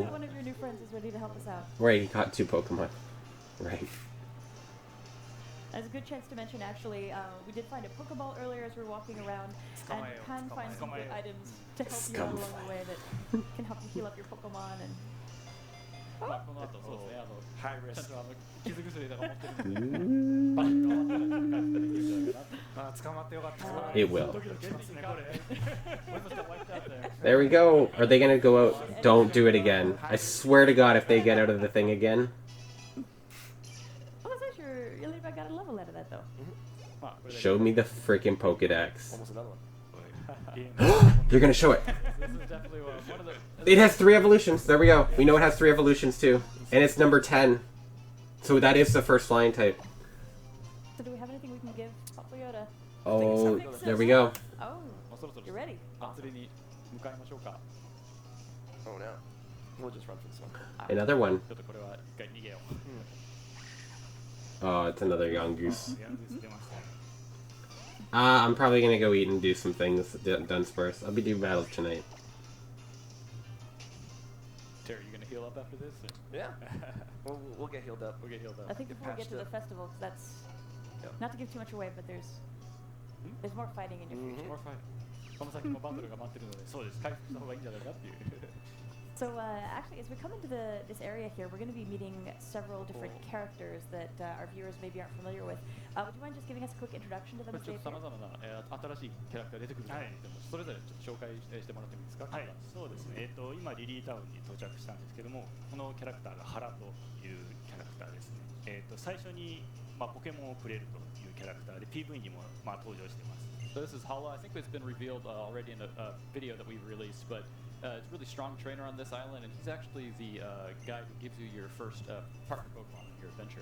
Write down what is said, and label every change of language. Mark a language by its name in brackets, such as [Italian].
[English] one of your new friends is ready to help us out. right, he caught 2 Pokemon. Right. There's a good chance to mention, actually, we did find a Pokeball earlier as we were walking around, and can find some good items to help you out along the way that can help you heal up your Pokemon. And [Japanese] まあこの後そうですね。 [English] High risk. [Japanese] ちゃんと傷薬とか持ってるんで。バトルが終わったらちょっと回復できるんじゃないかな。まあ捕まってよかったです。 [English] It will. [Japanese] ドキドキしますねこれ。 [English] We're supposed to wipe out there. There we go. Are they gonna go out? Don't do it again. I swear to God, if they get out of the thing again. oh, that's nice. Your Ladybug got a level out of that, though. [Japanese] まあこれだけ [English] Show me the freaking Pokedex. Almost another one. [Japanese] ゲーム [English] They're gonna show it. This is definitely one of the. It has 3 evolutions. There we go. We know it has 3 evolutions too. And it's number 10. So that is the first flying type. So do we have anything we can give Poplio? Oh, there we go. Oh, [Japanese] もうそろそろ [English] you're ready. [Japanese] 祭りに向かいましょうか。 [English] Oh no. We'll just run for this one. Another one. [Japanese] ちょっとこれは一回逃げよう。 [English] Oh, it's another Yongoose. [Japanese] ヤングス出ましたね。 [English] I'm probably gonna go eat and do some things at Dunsparce. I'll be doing battles tonight. Terry, you gonna heal up after this? Or? Yeah. We'll get healed up. We'll get healed I up. think before we get to the festival, 'cause that's not to give too much away, but there's more fighting in your future. More fight. [Japanese] この先もバトルが待ってるので、そうです。回復した方がいいんじゃないかっていう。 [English] So actually, as we come into this area here, we're going to be meeting several different characters that our viewers maybe aren't familiar with. Would you mind just giving us a quick introduction to them? [Japanese] ちょっとさまざまな新しいキャラクターが出てくると思うんですけども、それぞれちょっと紹介してもらってもいいですか？はい、そうですね。今リリータウンに到着したんですけども、このキャラクターがハラというキャラクターですね。最初にポケモンをくれるというキャラクターで PV にも登場してます。 [English] So this is Hala. I think it's been revealed already in a video that we've released, but it's a really strong trainer on this island, and he's actually the guy who gives you your first partner Pokemon in your adventure.